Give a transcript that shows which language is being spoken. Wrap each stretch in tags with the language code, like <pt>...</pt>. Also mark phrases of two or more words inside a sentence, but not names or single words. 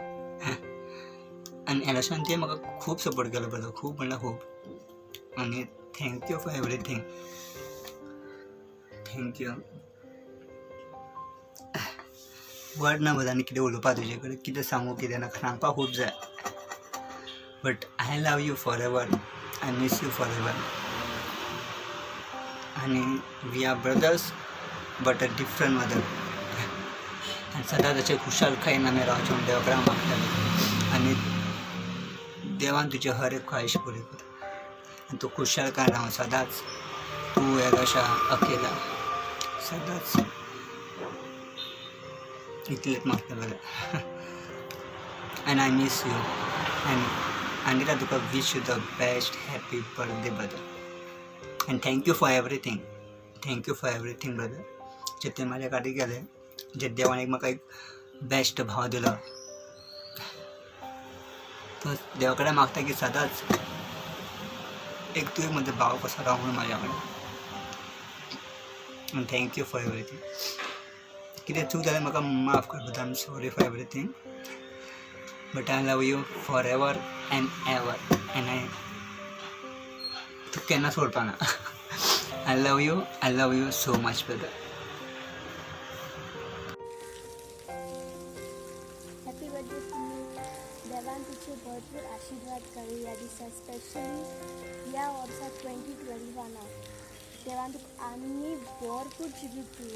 <kok>आनी एलॉशान तुवें म्हाका खूब सपोर्ट केलो ब्रदर खूब म्हणल्यार खूब.</kok> <en>आनी thank you for everything. थँक्यू.</en> <kok>वर्ड ना ब्रदर आनी कितें उलोवपा तुजे कडेन कितें सांगू कितें ना सांगपाक खूब जाय.</kok> <en>but I love you for ever. I miss you for ever. आनी we are brothers but a different mother.</en> <kok>आनी सदांच अशें खुशालकायेन आमी रावचें म्हूण देवा कडेन मागताले. आनी देवान तुजी हर एक ख्वाहिश पुरी कर आनी तूं खुशालकायेन राव सदांच. तूं एलॉशा अकेला सदांच इतलेंच मागता ब्रदर.</kok> <en>and I miss you. and Anita तुका wish you the best happy birthday brother. And thank you for everything. Thank you for everything brother.</en> <kok>जे तुवें म्हाज्या खातीर केलें जे देवान एक म्हाका एक बेस्ट भाव दिलो तो देवा कडेन मागता की सदांच एक तुवें म्हजो भाव कसो राव म्हणून म्हाज्या कडेन.</kok> <en>And thank you for everything.</en> <kok>कितें चूक जालें म्हाका माफ कर ब्रदर.</kok> <en>I am sorry for everything. But I love you forever and ever.</en> <kok>And तू केन्ना सोडपा ना.</kok> <en>I love you so much brother. happy birthday तुम्ही.</en> <kok>देवान तुझे भरपूर आशीर्वाद करूं या दिसा स्पेशली या वर्सात 2021 देवान तुका आनी भरपूर जिवीत दिवं.</kok>